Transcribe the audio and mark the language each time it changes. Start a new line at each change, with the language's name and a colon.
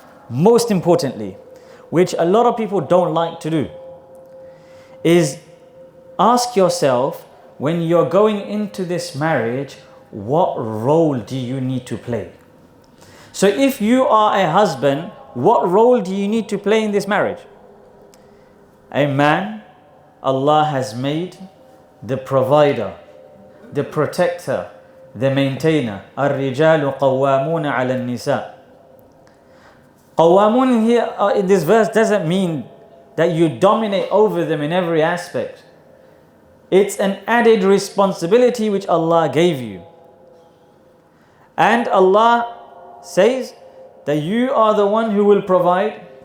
English: Most importantly, which a lot of people don't like to do, is ask yourself, when you're going into this marriage, what role do you need to play? So if you are a husband, what role do you need to play in this marriage? A man, Allah has made the provider, the protector, the maintainer.
Arabic: الرجال قوامون على النساء.
English: Qawamun here in this verse doesn't mean that you dominate over them in every aspect. It's an added responsibility which Allah gave you. And Allah says that you are the one who will provide.